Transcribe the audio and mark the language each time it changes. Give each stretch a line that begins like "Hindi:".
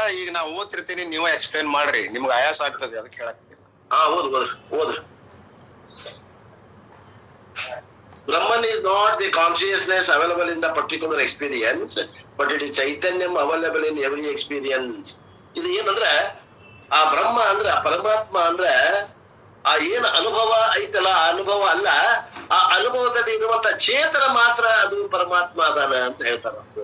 Kannada: ಈಗ ನಾ ಓದ್ತಿರ್ತೀನಿ, ನೀವ ಎಕ್ಸ್ಪ್ಲೇನ್ ಮಾಡ್ರಿ, ನಿಮ್ಗ ಆಯಾಸ ಆಗ್ತದೆ, ಅದಕ್ಕೆ ಹೇಳಕ್. ಹಾ ಓದ್ರಿ.
English: Brahman is not the consciousness available in the particular experience, but it is Chaitanyam available in every experience.
Kannada: ಇದು ಏನಂದ್ರೆ ಆ ಬ್ರಹ್ಮ ಅಂದ್ರೆ ಆ ಪರಮಾತ್ಮ ಅಂದ್ರೆ ಆ ಏನ್ ಅನುಭವ ಐತಲ್ಲ, ಆ ಅನುಭವ ಅಲ್ಲ, ಆ ಅನುಭವದಲ್ಲಿ ಇರುವಂತ ಚೇತನ ಮಾತ್ರ ಅದು ಪರಮಾತ್ಮ ಅದಾನ ಅಂತ ಹೇಳ್ತಾರ.